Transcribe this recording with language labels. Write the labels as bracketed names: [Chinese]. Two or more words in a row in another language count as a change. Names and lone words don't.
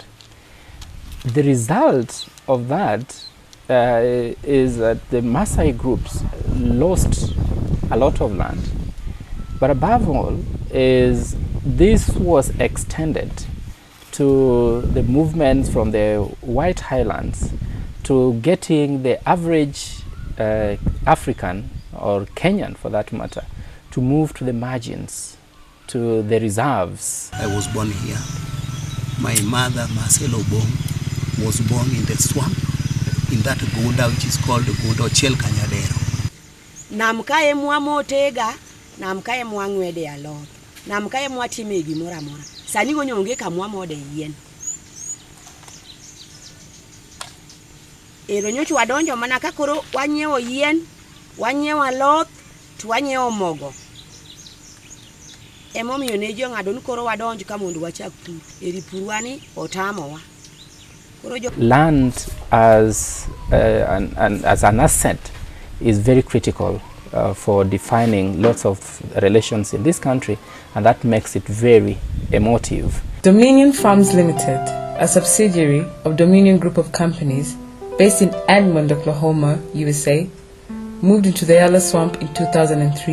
[English] The result of that is that the Maasai groups lost a lot of land, but above all is this was extended to the movements from the White Highlands to getting the average African or Kenyan for that matter to move to the margins, to the reserves. I was born here. My mother, Marcelo Bong, was born in the swamp, in that Gunda which is called Gunda Chel Kanyadero. [Luo (Kenya and Tanzania)] Namkaye mwa motega, namkaye mwa ngwede alot, namkaye mwa timegi mora mora. Sani go nyonge ka mwa mode yen. Ero nyochu wadonjo mana kakoro wanyiewo yen, wanyiewo alot, to wanyiewo mogo. Emomiyo ne jo ng'ado ni koro wadonjo ka mondo wachak pur. Eri purwani otamowa. [English] Land as an asset is very critical for defining lots of relations in this country, and that makes it very emotive. Dominion Farms Ltd, a subsidiary of Dominion Group of Companies based in Edmond, Oklahoma, USA, moved into the Yala Swamp in 2003.